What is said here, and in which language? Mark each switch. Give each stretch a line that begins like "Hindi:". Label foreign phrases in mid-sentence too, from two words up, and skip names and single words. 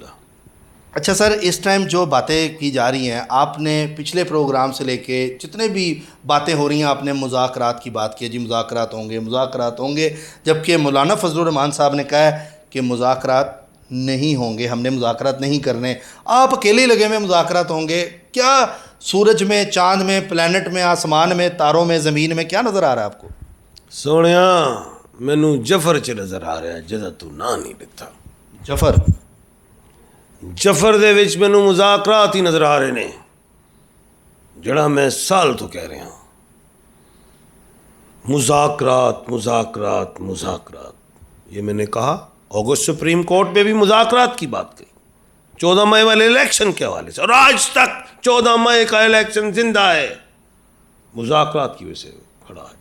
Urdu: اچھا سر، اس ٹائم جو باتیں کی جا رہی ہیں، آپ نے پچھلے پروگرام سے لے کے جتنے بھی باتیں ہو رہی ہیں، آپ نے مذاکرات کی بات کی، جی مذاکرات ہوں گے، جبکہ مولانا فضل الرحمان صاحب نے کہا ہے کہ مذاکرات نہیں ہوں گے، ہم نے مذاکرات نہیں کرنے، آپ اکیلے لگے ہوئے مذاکرات ہوں گے۔ کیا سورج میں، چاند میں، پلانٹ میں، آسمان میں، تاروں میں، زمین میں کیا نظر آ رہا ہے آپ کو؟
Punjabi: سونیا مینوں جفر چ نظر آ رہا ہے جدا تو نا نہیں لکھتا۔ جفر دے وچ مینوں مذاکرات ہی نظر آ رہے نے، جڑا میں سال تو کہہ رہا ہوں، مذاکرات۔
Urdu: یہ میں نے کہا اگست سپریم کورٹ میں بھی مذاکرات کی بات کہی 14 مئی والے الیکشن کے حوالے سے، اور آج تک 14 مئی کا الیکشن زندہ ہے، مذاکرات کی وجہ سے کھڑا ہے۔